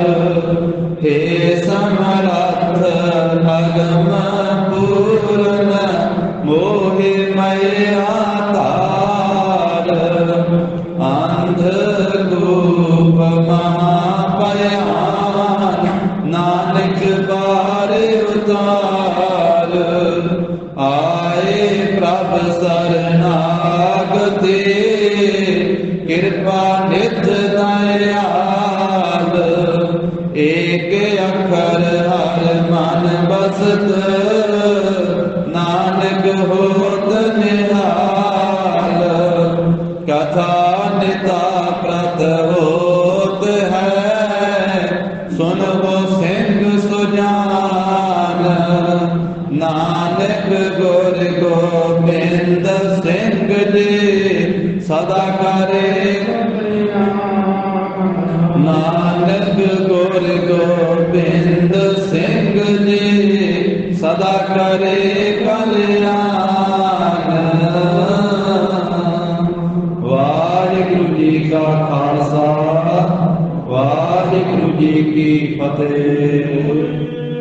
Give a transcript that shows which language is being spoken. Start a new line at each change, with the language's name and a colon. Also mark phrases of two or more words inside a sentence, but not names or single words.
Braj: ਹੇ ਸਮਰੱਥ ਅਗਮ ਪੂਰਨ ਮੋਹਿ ਮਇਆ ਤਾਰ, ਅੰਧ ਗੂਪ ਮਹਾ ਭਿਆਨ बार उतार, आए प्रभ शरणागति, कृपा नित दयाल। एक अखर हर मन बसत, नानक होत निहाल। कथा निता प्रत होत है, सुनबो सिंह सुजान। नानक गुर गोबिंद सिंह जी, सदा करे नानक गुर गोबिंद सिंह जी, सदा करे कल्याण।
Punjabi: वाहिगुरु जी का खालसा, वाहिगुरु जी की फतेह।